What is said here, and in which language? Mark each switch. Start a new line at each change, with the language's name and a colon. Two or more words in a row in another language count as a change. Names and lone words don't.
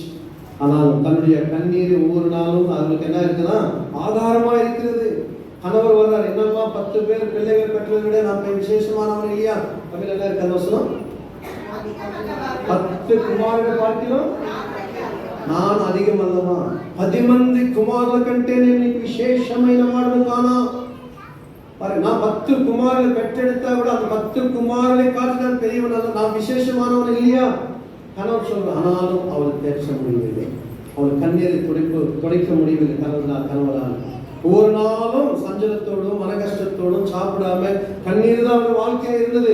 Tamil: ஆனாலும் தன்னுடைய கண்ணீரை ஒவ்வொரு நாளும் அவங்களுக்கு என்ன இருக்குன்னா ஆதாரமா இருக்கிறது. கணவர் வர்றார், என்னம்மா 10 பேர் பிள்ளைகள் பெற்றதை விட நான் விசேஷமானவன் இல்லையா? தமிழ் என்ன இருக்கு அந்த வசனம்? 10 குமாரர்கள் பார்க்கிறோம் நான் அதிகம் அல்லவா?
Telugu: 10 మంది కుమారుల కంటే నేను నీకు విశేషమైన వాడను కానా?
Tamil: நான் 10 குமாரர்களை பெற்றெடுத்தா கூட அந்த 10 குமாரர்களை காட்டினால் பெரியவன் அல்ல, நான் விசேஷமானவன் இல்லையா? கணவர் சொல்ற, ஆனாலும் அவளை பேச முடியவில்லை, அவள் கண்ணீரை துடைக்க முடியவில்லை கணவரால். ஒவ்வொரு நாளும் சஞ்சலத்தோடும் மன கஷ்டத்தோடும் சாப்பிடாம கண்ணீர் தான் அவருடைய வாழ்க்கையா இருந்தது.